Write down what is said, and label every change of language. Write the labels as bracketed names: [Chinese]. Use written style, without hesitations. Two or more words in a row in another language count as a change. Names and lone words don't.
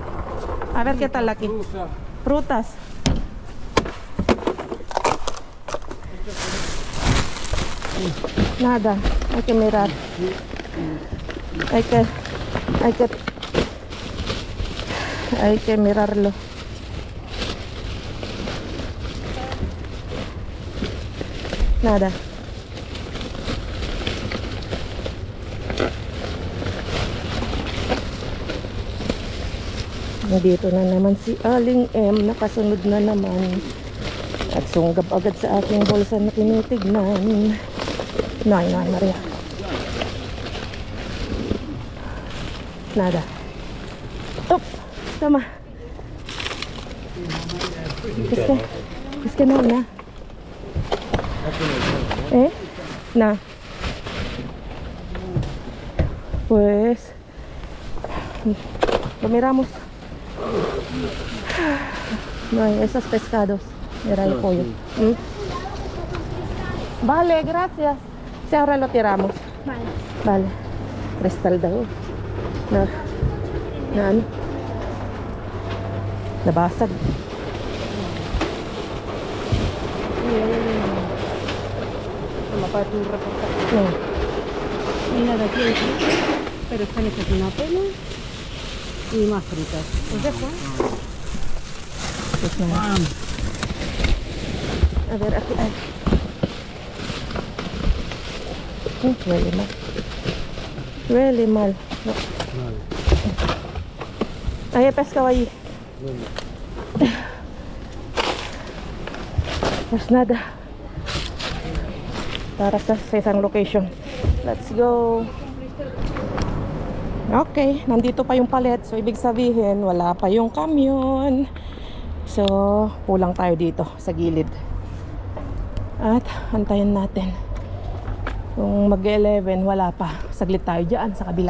[Spanish] A ver qué tal aquí. Frutas. Nada, hay que mirar. Hay que mirarlo. Nada. [Filipino] Nandito na naman si Aling M, nakasunod na naman at sunggab agad sa aking bulsa na tinitignan. [Spanish] Nay Maria. Nada. [Filipino] Up, tama. [Spanish] Es que no, na. Na. Pues lo miramos. No hay esos pescados. Mira el pollo. Vale, gracias. Si ahora lo tiramos. Vale. Cristal daw. [Filipino] Na ano? Nabasag. [Spanish] Mapatura por acá. No. Mira de aquí, pero están hechas una pena y más frutas. ¿Os dejo? Pues no. A ver, aquí hay. Huele mal. Huele mal. No. Hay pescado ahí. Pues nada. [Filipino] Para sa isang location. [English] Let's go. [Filipino] Okay, nandito pa yung palet. So ibig sabihin wala pa yung kamyon. So pulang tayo dito sa gilid. At antayin natin. Kung mag-11 wala pa. Saglit tayo dyan sa kabila.